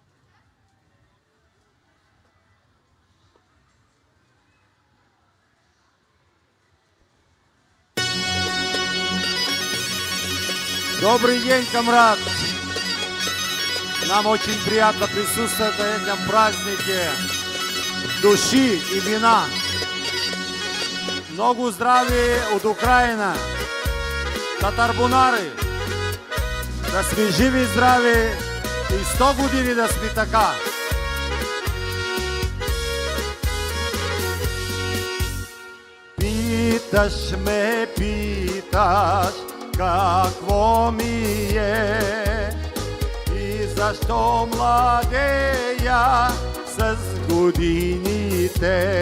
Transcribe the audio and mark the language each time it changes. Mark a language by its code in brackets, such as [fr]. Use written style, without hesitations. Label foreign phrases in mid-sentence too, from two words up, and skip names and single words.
[ru] Добрый день, комрад! Нам очень приятно присутствовать на этом празднике души и вина. Много здравия от Украины, татарбунары. [bg] Да сме живи и здрави и 100 години да сме така. Питаш ме, питаш какво ми е и защо младея с годините.